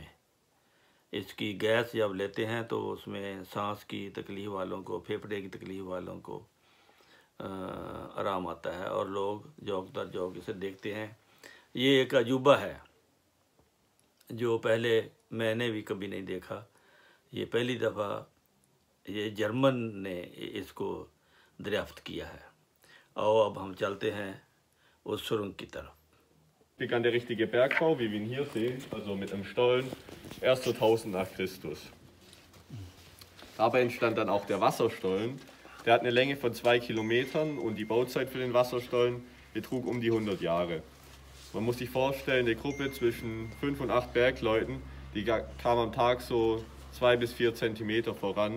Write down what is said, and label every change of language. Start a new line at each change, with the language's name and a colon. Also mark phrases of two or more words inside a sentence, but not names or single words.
Hindi: इसकी गैस जब लेते हैं तो उसमें सांस की तकलीफ़ वालों को, फेफड़े की तकलीफ़ वालों को आराम आता है और लोग जौक दर जौक इसे देखते हैं। ये एक अजूबा है जो पहले मैंने भी कभी नहीं देखा। ये पहली दफ़ा ये जर्मन ने इसको दरियाफ्त किया है। और अब हम चलते हैं उस सुरंग की तरफ।
German: Begann der richtige Bergbau, wie wir ihn hier sehen, also mit einem Stollen, erst so 1000 nach Christus. Dabei entstand dann auch der Wasserstollen. Der hat eine Länge von 2 Kilometern und die Bauzeit für den Wasserstollen betrug um die 100 Jahre. Man muss sich vorstellen, eine Gruppe zwischen 5 und 8 Bergleuten, die kam am Tag so 2 bis 4 Zentimeter voran.